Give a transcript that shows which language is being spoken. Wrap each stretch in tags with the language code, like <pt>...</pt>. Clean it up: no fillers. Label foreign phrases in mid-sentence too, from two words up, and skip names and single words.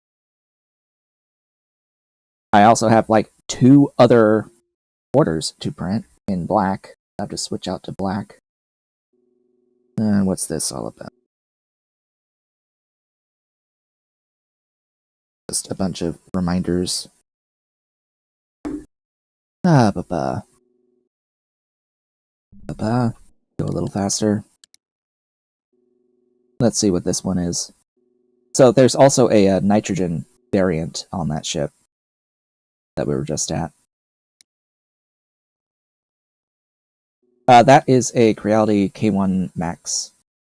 <en>I also have, like, 2 other orders to print in black. I have to switch out to black. What's this all about? Just a bunch of reminders. Ba-ba. Ba-ba. Go a little faster. Let's see what this one is. So there's also a nitrogen variant on that ship that we were just at. That is a Creality K1 Max.</en>